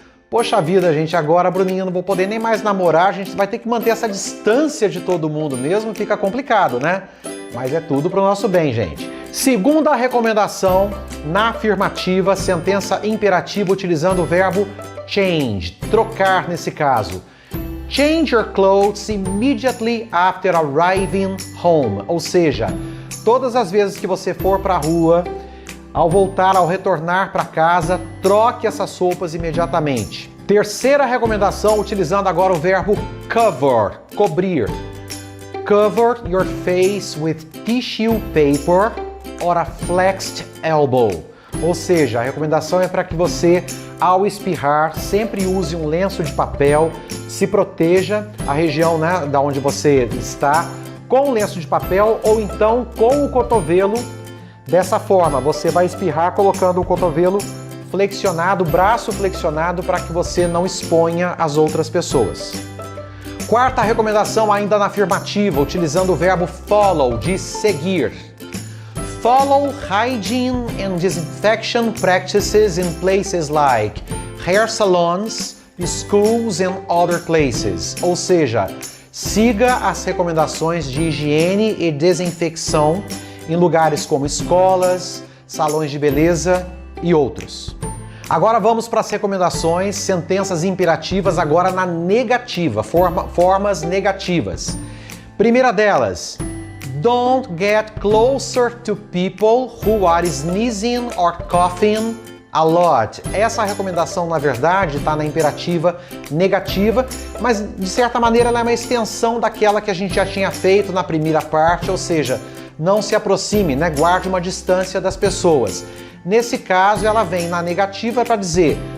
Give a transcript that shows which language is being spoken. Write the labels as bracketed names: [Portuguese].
[Portuguese] Poxa vida, gente, agora, Bruninho, não vou poder nem mais namorar, a gente vai ter que manter essa distância de todo mundo mesmo, fica complicado, né? Mas é tudo pro nosso bem, gente. Segunda recomendação, na afirmativa, sentença imperativa utilizando o verbo change, trocar nesse caso. [English] Change your clothes immediately after arriving home. [Portuguese] Ou seja, todas as vezes que você for para a rua, ao voltar, ao retornar para casa, troque essas roupas imediatamente. Terceira recomendação, utilizando agora o verbo cover, cobrir. [English] Cover your face with tissue paper or a flexed elbow. [Portuguese] Ou seja, a recomendação é para que você, ao espirrar, sempre use um lenço de papel, se proteja a região, né, da onde você está com o lenço de papel ou então com o cotovelo. Dessa forma, você vai espirrar colocando o cotovelo flexionado, o braço flexionado, para que você não exponha as outras pessoas. Quarta recomendação, ainda na afirmativa, utilizando o verbo follow, de seguir. [English] Follow hygiene and disinfection practices in places like hair salons, schools and other places. [Portuguese] Ou seja, siga as recomendações de higiene e desinfecção em lugares como escolas, salões de beleza e outros. Agora vamos para as recomendações, sentenças imperativas, agora na negativa, formas negativas. Primeira delas, [English] don't get closer to people who are sneezing or coughing a lot. [Portuguese] Essa recomendação, na verdade, está na imperativa negativa, mas de certa maneira ela é uma extensão daquela que a gente já tinha feito na primeira parte, ou seja, não se aproxime, né? Guarde uma distância das pessoas. Nesse caso, ela vem na negativa para dizer